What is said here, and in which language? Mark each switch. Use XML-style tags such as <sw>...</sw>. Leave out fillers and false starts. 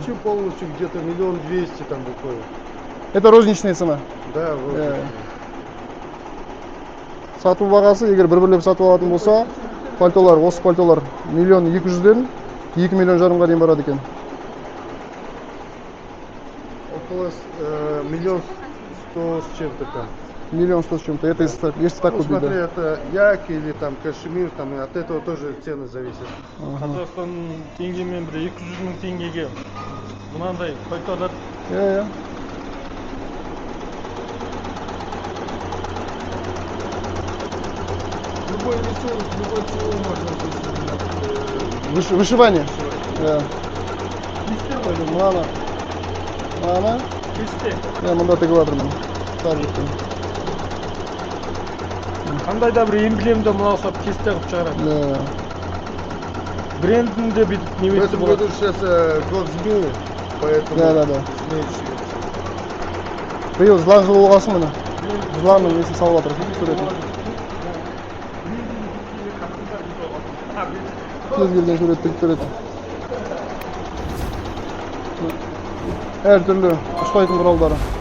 <ru>Хочу полностью где-то 1.200.000 там выходит. Это розничная цена? Да, розничная.</ru> <kk>Сату бағасы, егер бір-бірлеп сатып алатын болса, пальтолар, осы пальтолар 1.200.000-ден 2 миллион жарымға дейін барады екен.</kk> <ru>Около 1.100.000 с чем-то там. 1.100.000 с чем-то. Это если так купить, смотри, да? это як или там кашемир, там и от этого тоже цены зависят.</ru> <kk>Қазақстан теңгемен бір 200.000 теңгеге мынандай пальтолар. Иә.</kk> <ru>Любой рисунок, любой чего можно быть. Вышивание? Да.</ru> <kk>Мана? Кесте. Мұнда тігіп жатырмын. Саржықпен. Қандай да бір эмблемді мынау сап кесте қылып шығарады. Брендінде бүйтіп</kk> <ru>В этом году сейчас год змеи, поэтому... Да.</ru> <kk>Биыл жылан жылы болғасын міне. Жыланның несін салып жатыр. Суретін. кез келген суретті тігіп береді. Әртүрлі ұстайтын құралдары.</kk>